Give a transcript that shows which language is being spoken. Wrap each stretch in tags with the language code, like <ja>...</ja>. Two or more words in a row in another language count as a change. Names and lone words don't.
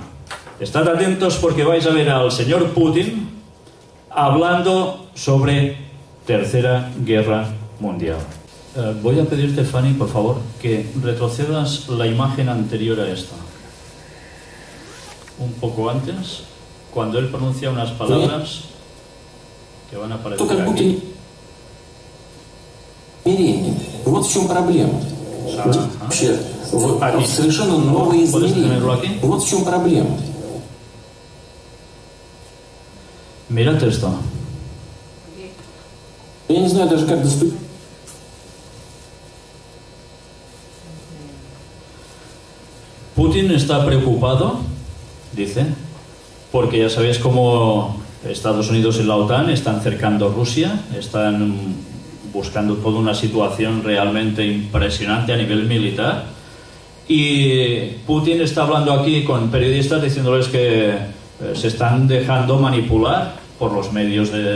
<es>Estad atentos porque vais a ver al señor Putin hablando sobre Tercera Guerra Mundial. Voy a pedirte, Fanny, por favor, que retrocedas la imagen anterior a esta. Un poco antes, cuando él pronuncia unas palabras que van a aparecer aquí.</es> <ru>Вот в чем проблема. Вообще, совершенно новые измерения. Вот в чем проблема.</ru> <es>Mirad esto.</es> <ru>Я не знаю даже, как доступить.</ru> <es>Putin está preocupado, dice, porque ya sabéis cómo Estados Unidos y la OTAN están cercando a Rusia, están buscando toda una situación realmente impresionante a nivel militar, y Putin está hablando aquí con periodistas diciéndoles que se están dejando manipular por los medios</es>